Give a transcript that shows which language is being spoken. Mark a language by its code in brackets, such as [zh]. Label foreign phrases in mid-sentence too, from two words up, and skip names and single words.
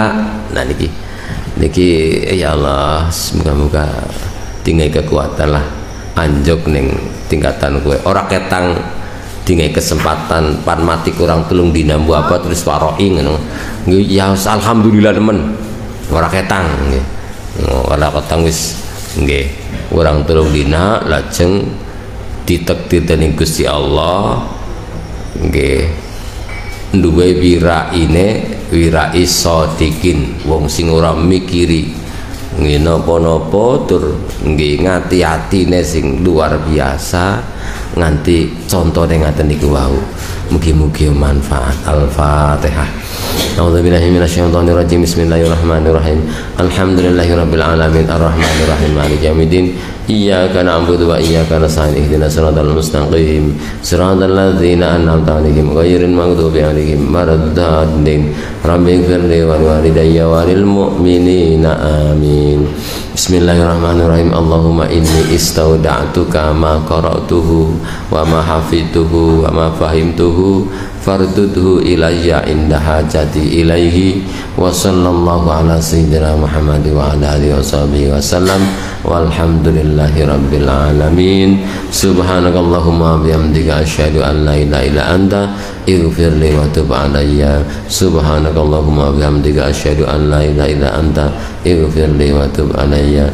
[jv] Nah niki ya Allah, semoga-moga tinggal kekuatan lah anjok ning tingkatan gue ora ketang tinggal kesempatan pan mati kurang telung dina mbu apa terus waroi ngono ya alhamdulillah temen ora ketang nggih ora ketang wis nggih kurang telung dina lajeng ditakdir dening Gusti Allah nggih duwe wirai sodikin, wong sing ora mikiri nggih napa-napa tur nggih ngati-atine sing luar biasa nganti contone ngaten niku wau. Mugi-mugi manfaat. [ar] Al-Fatihah. أعوذ بالله من الشيطان الرجيم. بسم الله الرحمن الرحيم. الحمد لله رب العالمين الرحمن الرحيم مالك يوم الدين. إياك نعبد وإياك نستعين اهدنا الصراط المستقيم صراط الذين أنعمت عليهم غير المغضوب عليهم ولا الضالين. رب اغفر لي ولوالدي وللمؤمنين آمين. Bismillahirrahmanirrahim. اللهم إني استودعتك ما قرأته وما حفظته وما فهمته فردده إلي عند حاجتي إليه وصلى الله على سيدنا محمد وعلى آله وصحبه وسلم والحمد لله رب العالمين. سبحانك اللهم وبحمدك أشهد أن لا إله إلا أنت اغفر لي وتب علي. سبحانك اللهم وبحمدك أشهد أن لا إله إلا أنت اغفر لي وتب علي.